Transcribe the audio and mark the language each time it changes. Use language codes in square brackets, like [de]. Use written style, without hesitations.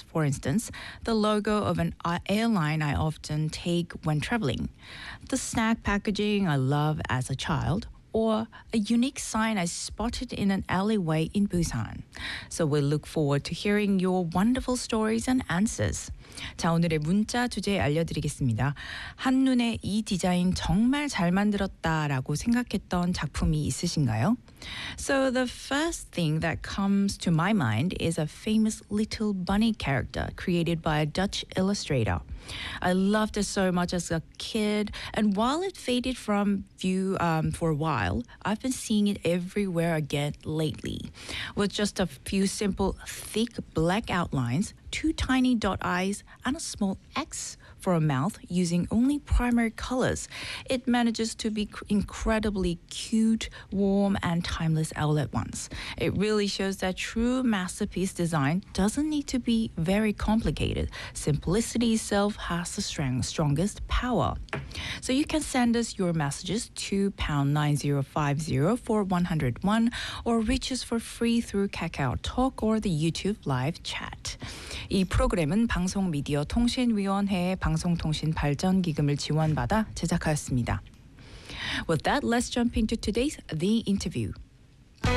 [en] For instance, the logo of an airline I often take when traveling, the snack packaging I love as a child, or a unique sign I spotted in an alleyway in Busan. So we look forward to hearing your wonderful stories and answers. [ko] 자, 오늘의 문자 주제 알려드리겠습니다. 한눈에 이 디자인 정말 잘 만들었다라고 생각했던 작품이 있으신가요? [en] So the first thing that comes to my mind is a famous little bunny character created by a Dutch illustrator. I loved it so much as a kid, and while it faded from view for a while, I've been seeing it everywhere again lately. With just a few simple thick black outlines, two tiny dot eyes, and a small X for a mouth using only primary colors, it manages to be incredibly cute, warm, and timeless all at once. It really shows that true masterpiece design doesn't need to be very complicated. Simplicity itself has the strongest power. So you can send us your messages to £9050 for 101 or reach us for free through KakaoTalk or the YouTube live chat. [ko] 이 프로그램은 방송미디어통신위원회의 방송통신발전기금을 지원받아 제작하였습니다. [en] With that, let's jump into today's The Interview.